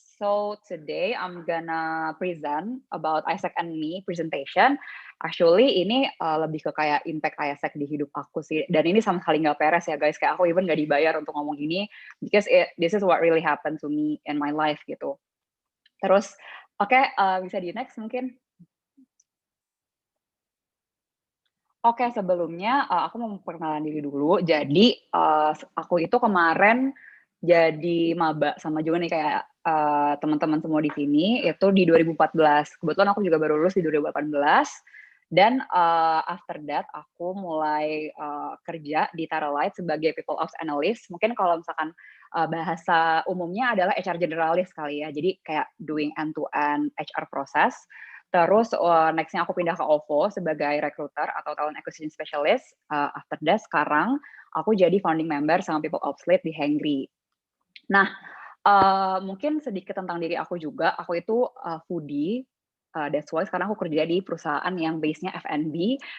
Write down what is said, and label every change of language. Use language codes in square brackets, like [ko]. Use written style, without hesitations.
[en] So today I'm gonna present about ISEC and Me presentation. Actually [id] ini lebih ke kayak impact ISEC di hidup aku sih. Dan ini sama sekali nggak peres ya guys. Kayak aku [en] even [id] nggak dibayar untuk ngomong ini. [en] Because this is what really happened to me in my life [id] gitu. Terus, bisa di next mungkin. Oke, sebelumnya aku mau memperkenalkan diri dulu. Jadi aku itu kemarin jadi maba sama juga nih kayak teman-teman semua di sini itu di 2014. Kebetulan aku juga baru lulus di 2018. Dan [en] after that [id] aku mulai kerja di Taralight sebagai People Ops Analyst. Mungkin kalau misalkan bahasa umumnya adalah HR generalis kali ya. Jadi kayak [en] doing end-to-end HR process. [id] Terus next-nya aku pindah ke OVO sebagai recruiter atau talent acquisition specialist. [en] After that [id] sekarang aku jadi founding member sama People Ops Lead di Hungry. Nah, mungkin sedikit tentang diri aku juga. Aku itu foodie. [en] That's why [id] sekarang aku kerja di perusahaan yang base-nya F&B.